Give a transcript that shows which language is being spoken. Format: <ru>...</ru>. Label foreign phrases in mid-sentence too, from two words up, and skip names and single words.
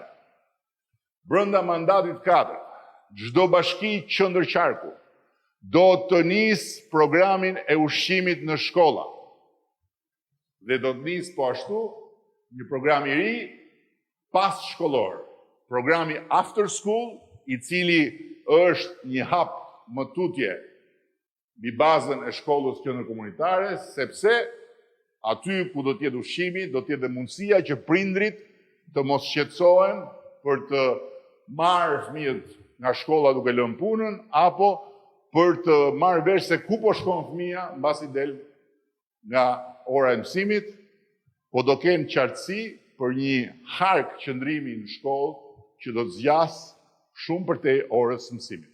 <sq>Brenda mandatit 4, çdo bashki qendërqarku do të nisë programin e ushqimit në shkolla. Dhe do të nisë po ashtu një program i ri pas shkollor, programi</sq> <en>after school,</en> <sq>i cili është një hap më tutje mbi bazën e shkollës qendërkomunitare, sepse aty ku do të jetë ushqimi, do të jetë dhe mundësia që prindrit të mos shqetësohen për të marrë fëmijët nga shkolla duke lënë punën, apo për të marrë vesh se ku po shkon fëmia mbasi del nga ora e mësimit, po do kenë qartësi për një hark qëndrimi në shkollë që do të zgjas shumë përtej orës mësimit.</sq>